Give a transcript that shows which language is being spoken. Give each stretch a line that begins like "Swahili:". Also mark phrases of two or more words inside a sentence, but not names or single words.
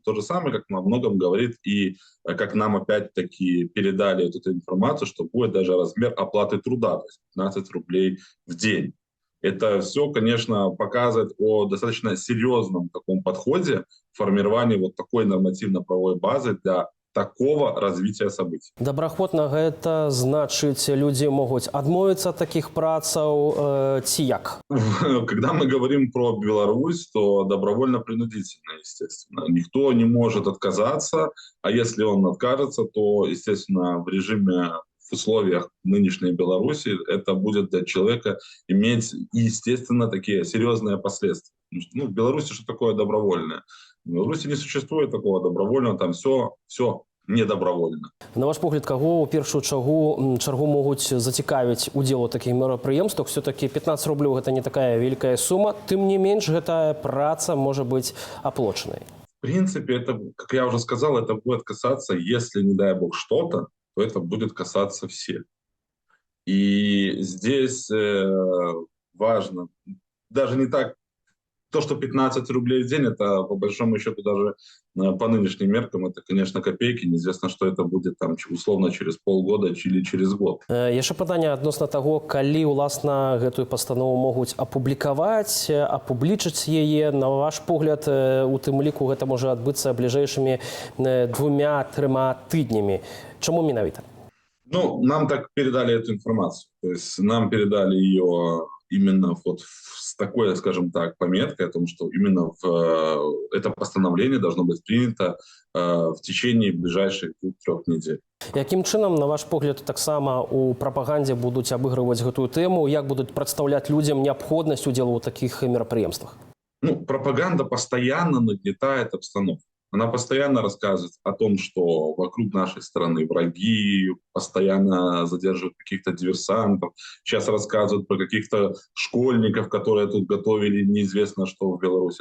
Russian: То же самое, как о многом говорит и как нам опять-таки передали эту информацию, что будет даже размер оплаты труда, то есть 15 рублей в день. Это все, конечно, показывает о достаточно серьезном таком подходе в формировании вот такой нормативно-правовой базы для такого развития событий.
Belarusian: Добраахвотна гэта значыць, людзі могуць адмовіцца ад такіх працаў ці як?
Russian: Когда мы говорим про Беларусь, то добровольно-принудительно, естественно. Никто не может отказаться, а если он откажется, то, естественно, в режиме, в условиях нынешней Беларуси это будет для человека иметь, естественно, такие серьезные последствия. Ну, в Беларуси что такое добровольное? В Беларуси не существует такого добровольного, там все недобровольно.
Belarusian: На ваш погляд, кого в першую чергу могуць зацікавіць удзел у такіх мерапрыемствах? Все-таки 15 рублёў гэта не
Russian: такая великая сумма,
Belarusian: тым не менш гэтая праца можа быць аплочанай.
Russian: В принципе, это, как я уже сказал, это будет касаться, если, не дай бог, что-то, то это будет касаться всех. И здесь важно даже не так То, что 15 рублей в день, это по большому счету даже по нынешним меркам, это, конечно, копейки. Неизвестно, что это будет там условно через полгода или через год.
Belarusian: Яшчэ пытанне адносна таго, калі ўласна гэтую пастанову могуць апублікаваць, апублічыць яе. На ваш погляд, у тым ліку гэта можа адбыцца бліжэйшымі 2-3 тыднямі. Чаму менавіта?
Russian: Ну, нам так передали эту информацию. То есть нам передали ее именно вот с такой, скажем так, пометкой о том, что именно это постановление должно быть принято в течение ближайших 2-3 недель.
Belarusian: Якім чынам, на ваш погляд, таксама у прапагандзе будуць абыгрываць гэтую тэму? Як будуць прадстаўляць людзям неабходнасць удзелу ў такіх мерапрыемствах?
Russian: Ну, пропаганда постоянно нагнетает обстановку. Она постоянно рассказывает о том, что вокруг нашей страны враги, постоянно задерживают каких-то диверсантов. Сейчас рассказывают про каких-то школьников, которые тут готовили неизвестно что в Беларуси.